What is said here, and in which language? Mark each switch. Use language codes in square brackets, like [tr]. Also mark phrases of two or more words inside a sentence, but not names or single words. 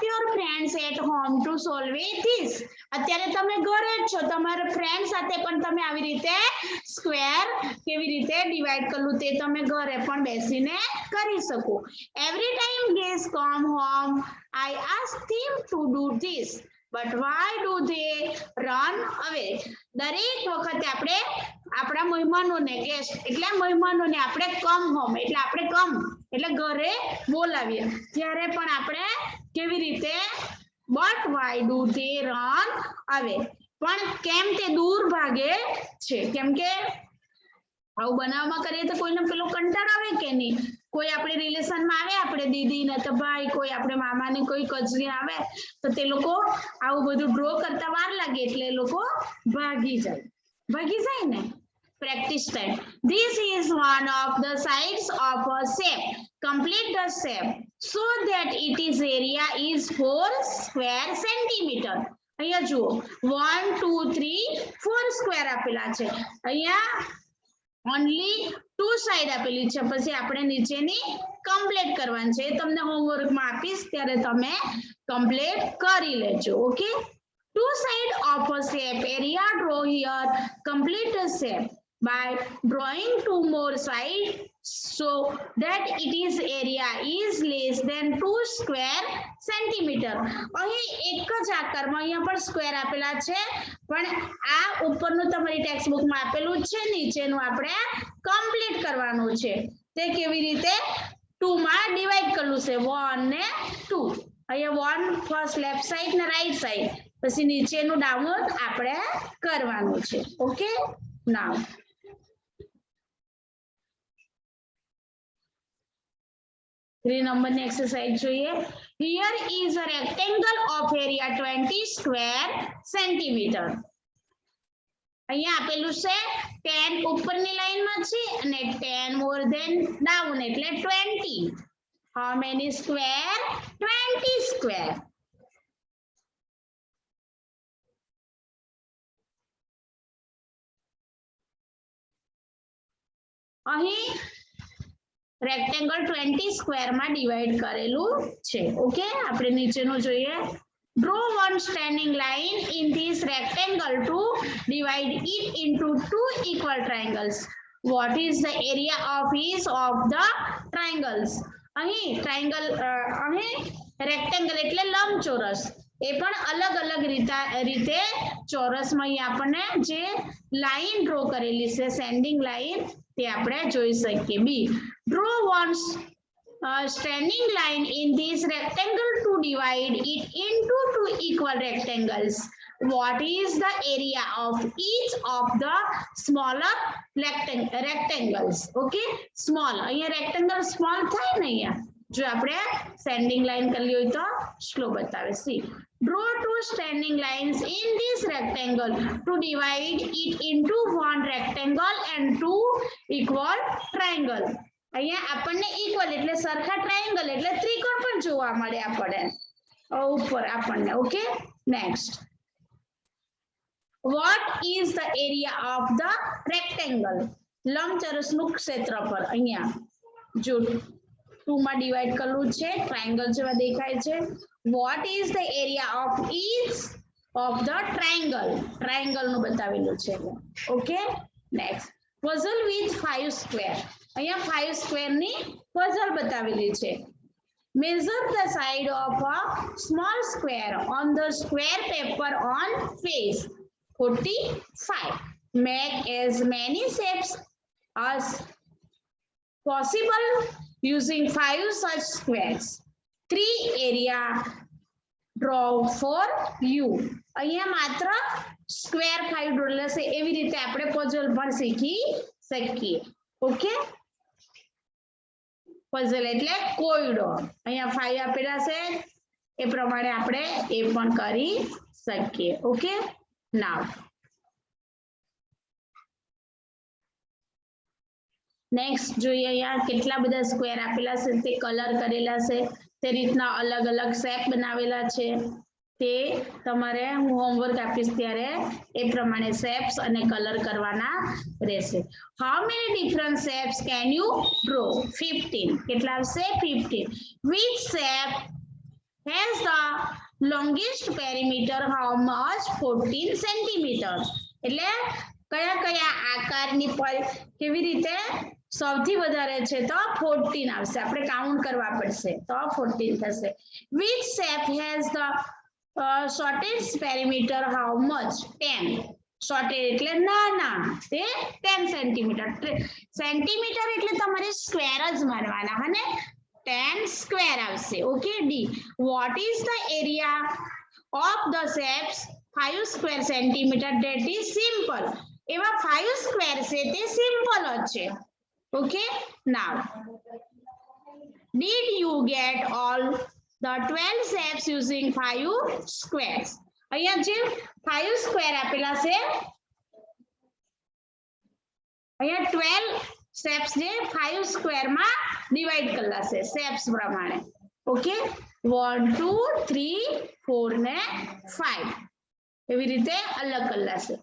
[en] your friends at home to solve this [gu] અત્યારે તમે ઘરે જ છો તમારા ફ્રેન્ડ સાથે પણ તમે આવી રીતે સ્ક્વેર કેવી રીતે ડિવાઈડ કરવું તે તમે ઘરે પણ બેસીને કરી શકો [en] every time guests come home I ask them to do this but why do they run away [gu] દરેક વખતે આપણે આપણા મહેમાનોને ગેસ્ટ એટલે મહેમાનોને આપણે [en] come home [gu] એટલે આપણે કમ એટલે ઘરે બોલાવીએ ત્યારે પણ આપણે કેવી રીતે [en] but why do they run away [gu] પણ કેમ તે દૂર ભાગે છે કેમ કે આવું બનાવમાં કરીએ તો કોઈને પેલો કંટાળ આવે કે નહીં કોઈ આપણે રિલેશનમાં આવે આપણે દીદી ને તો ભાઈ કોઈ આપણે મામા ને કોઈ કઝિન આવે તો તે લોકો આવું બધું ડ્રો કરતા વાર લાગે એટલે એ લોકો ભાગી જાય ને [en] practice time this is one of the sides of a shape complete the shape so that its area is 4 square centimeter [gu] અહીંયા જુઓ 1 2 3 4 સ્ક્વેર આપેલા છે અહીંયા only 2 સાઈડ આપેલી છે પછી આપણે નીચેની કમ્પ્લીટ કરવાની છે તમને હોમવર્ક માં આપીશ ત્યારે તમે કમ્પ્લીટ કરી લેજો ઓકે [en] two side of a shape area draw here complete the shape by drawing two more sides so that its area is less than 2 square centimeter [gu] અહીં એક જ આકારમાં અહીંયા પણ સ્ક્વેર આપેલા છે પણ આ ઉપરનું તમારી [en] text book [gu] માં આપેલું છે નીચેનું આપણે કમ્પ્લીટ કરવાનું છે તે કેવી રીતે 2 માં ડિવાઈડ કરવું છે 1 ને 2 અહીંયા 1 [en] first left side [gu] ને [en] right side [gu] પછી નીચેનું ડાઉન આપણે કરવાનું છે [en] okay now [gu] 3 નંબરની એક્સરસાઇઝ જોઈએ [en] here is a rectangle of area 20 square centimeter [gu] અહીંયા આપેલું છે 10 ઉપરની લાઈનમાં છે અને 10 [en] more than down એટલે 20 how many square 20 square [gu] અહીં રેક્ટેંગલ 20 સ્ક્વેર માં ડિવાઈડ કરેલું છે ઓકે આપણે નીચેનું જોઈએ [en] draw one standing line in this rectangle to divide it into two equal triangles what is the area of each of the triangles [gu] અહીં ટ્રાયંગલ અહીં રેક્ટેંગલ એટલે લંબચોરસ એ પણ અલગ અલગ રીતે ચોરસમાં અહીં આપણને જે લાઈન ડ્રો કરેલી છે સેન્ડિંગ લાઈન તે આપણે જોઈ શકીએ બી [en] draw one standing line in this rectangle to divide it into two equal rectangles what is the area of each of the smaller rectangles okay small અહીંયા rectangle small [gu] થાય ને અહીંયા જો આપણે [en] standing line [gu] કરી હોય તો સ્લો બતાવે [en] see draw two standing lines in this rectangle to divide it into one rectangle and two equal triangle [gu] અહીંયા આપણને equal એટલે સરખા triangle એટલે ત્રિકોણ પણ જોવા મળે આપણે ઉપર આપણને [en] okay next what is the area of the rectangle [gu] લંબચોરસનું ક્ષેત્રફળ અહીંયા જો 2 માં ડિવાઈડ કરવું છે ટ્રાયંગલ જેવા દેખાય છે [en] what is the area of each of the triangle [gu] નું બતાવેલું છે. [en] okay, next puzzle with 5 square. [gu] અહીંયા 5 square ની puzzle બતાવેલી છે. [en] Measure the side of a small square on the square paper on page 45. Make as many shapes as possible using 5 such squares. 3 area draw for you. [gu] અહીંયા માત્ર સ્ક્વેર 5 ડ્રો છે એવી રીતે આપણે પઝલ પણ શીખી શકીએ. ઓકે, પઝલ એટલે કોયડો. અહીંયા 5 આપેલા છે એ પ્રમાણે આપણે એ પણ કરી શકીએ. ઓકે, નાવ નેક્સ્ટ જોઈએ. અહીંયા કેટલા બધા સ્ક્વેર આપેલા છે તે કલર કરેલા છે તે રીતના અલગ અલગ શેપ બનાવેલા છે તે તમારે હું હોમવર્ક આપીશ ત્યારે એ પ્રમાણે શેપ્સ અને કલર કરવાના રહેશે. [en] how many different shapes can you draw? 15. [gu] કેટલા આવશે? [en] 15. which shape has the longest perimeter? how much? 14 centimeters. [gu] એટલે કયા કયા આકારની પર કેવી રીતે સૌથી વધારે છે તો 14 આવશે. આપણે કાઉન્ટ કરવા પડશે તો 14 થશે. [en] which shape has the shortest perimeter? how much? [gu] 10. shortest એટલે નાના તે 10 સેન્ટીમીટર. સેન્ટીમીટર એટલે તમારે સ્ક્વેર જ માનવાના હને 10 સ્ક્વેર આવશે. [en] okay, D what is the area of the shapes 5 square centimeter? that is simple. [gu] એવા 5 સ્ક્વેર છે તે સિમ્પલ જ છે. ઓકે, [en] now did you get all the 12 shapes using 5 squares? [gu] અહીંયા જે 5 સ્ક્વેર આપેલા છે અહીંયા 12 શેપ્સ જે 5 સ્ક્વેર માં ડિવાઈડ કરેલા છે શેપ્સ પ્રમાણે. ઓકે, 1 2 3 4 ને 5 એવી રીતે અલગ કરેલા છે.